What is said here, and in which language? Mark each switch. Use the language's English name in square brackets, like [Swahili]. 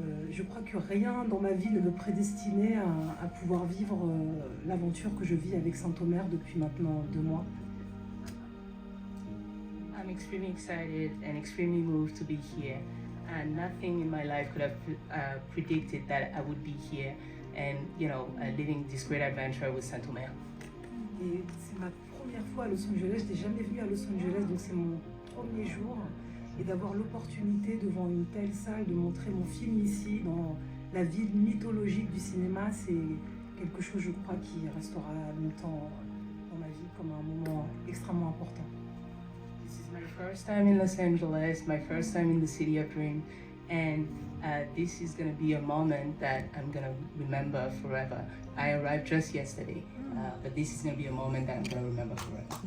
[French] Je crois que rien dans ma vie ne me prédestinait à pouvoir vivre l'aventure que je vis avec Saint Omer depuis maintenant 2 mois. [English] I'm extremely excited and extremely moved to be here. And nothing in my life could have predicted that I would be here and, living this great adventure with Saint Omer. [French] Et c'est ma première fois à Los Angeles. Je n'étais jamais venue à Los Angeles, donc c'est mon premier jour. Et d'avoir l'opportunité devant une telle salle de montrer mon film ici, dans la ville mythologique du cinéma, c'est quelque chose, je crois, qui restera longtemps dans ma vie comme un moment extrêmement important. [English] This is my first time in Los Angeles, my first time in the city of dreams, and this is going to be a moment that I'm going to remember forever. I arrived just yesterday, but this is going to be a moment that I'm going to remember forever.